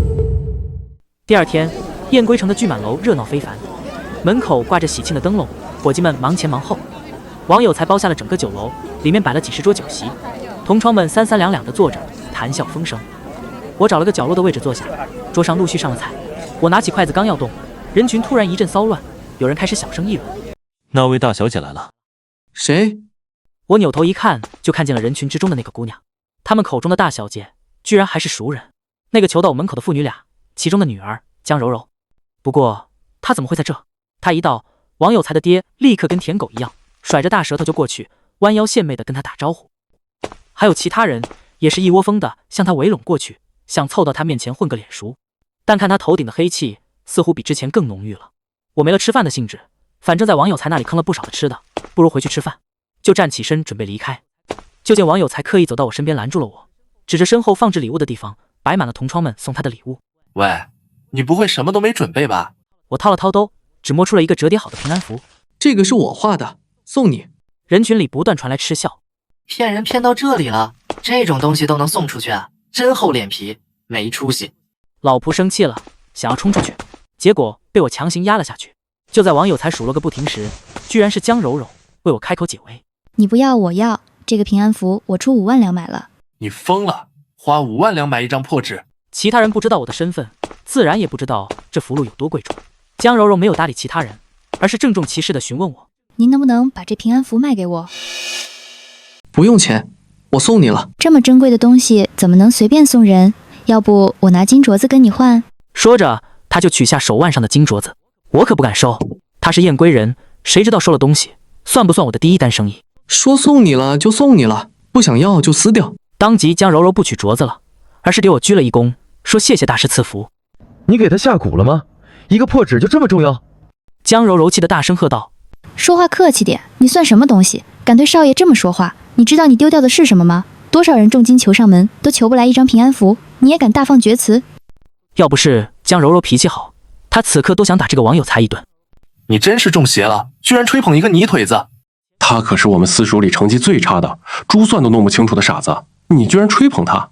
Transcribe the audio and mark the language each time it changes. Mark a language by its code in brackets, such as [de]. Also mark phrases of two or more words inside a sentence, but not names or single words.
[zh] 第二天，燕歸城的聚滿樓熱鬧非凡，門口掛着喜慶的燈籠，伙計們忙前忙後。王有才包下了整個酒樓，裡面擺了幾十桌酒席，同窗們三三兩兩的坐着，談笑風生。我找了個角落的位置坐下，桌上陸續上了菜。我拿起筷子剛要動，人群突然一陣騷亂，有人開始小聲議論： 那位大小姐來了。誰？我扭頭一看，就看見了人群之中的那個姑娘。他們口中的大小姐，居然還是熟人，那個求到我門口的父女倆，其中的女兒江柔柔。不過她怎麼會在這？她一到，王有才的爹立刻跟舔狗一樣，甩着大舌頭就過去，彎腰獻媚的跟她打招呼。還有其他人也是一窩蜂的向她圍攏過去，想湊到她面前混個臉熟。但看她頭頂的黑氣，似乎比之前更濃郁了。我沒了吃飯的興致，反正在王有才那裡坑了不少的吃的，不如回去吃飯，就站起身準備離開。就見王有才刻意走到我身邊攔住了我，指着身後放置禮物的地方，擺滿了同窗們送他的禮物。喂，你不會什麼都沒準備吧？我掏了掏兜，只摸出了一個折疊好的平安符。這個是我畫的，送你。人群裡不斷傳來嗤笑。騙人騙到這裡了，這種東西都能送出去啊，真厚臉皮，沒出息。老僕生氣了，想要衝出去，結果被我強行壓了下去。就在王有才數落個不停時，居然是江柔柔為我開口解圍。你不要我要，這個平安符我出5萬兩買了。你瘋了，花5萬兩買一張破紙。其他人不知道我的身份，自然也不知道這符籙有多貴重。江柔柔沒有搭理其他人，而是鄭重其事地詢問我： 您能不能把这平安符賣給我？不用錢，我送你了。這麼珍貴的東西怎麼能隨便送人？要不我拿金鐲子跟你換？說着，他就取下手腕上的金鐲子。我可不敢收，他是燕歸人，誰知道收了東西，算不算我的第一單生意？說送你了就送你了，不想要就撕掉。當即江柔柔不取鐲子了，而是給我鞠了一躬，說謝謝大師賜福。你給他下蠱了嗎？一個破紙就這麼重要？江柔柔氣得大聲喝道： 說話客氣點，你算什麼東西，敢對少爺這麼說話？你知道你丟掉的是什麼嗎？多少人重金求上門，都求不來一張平安符，你也敢大放厥詞？要不是江柔柔脾氣好，她此刻都想打這個王有才一頓。你真是中邪了，居然吹捧一個泥腿子！他可是我们私塾裡成績最差的，珠算都弄不清楚的傻子，你居然吹捧他？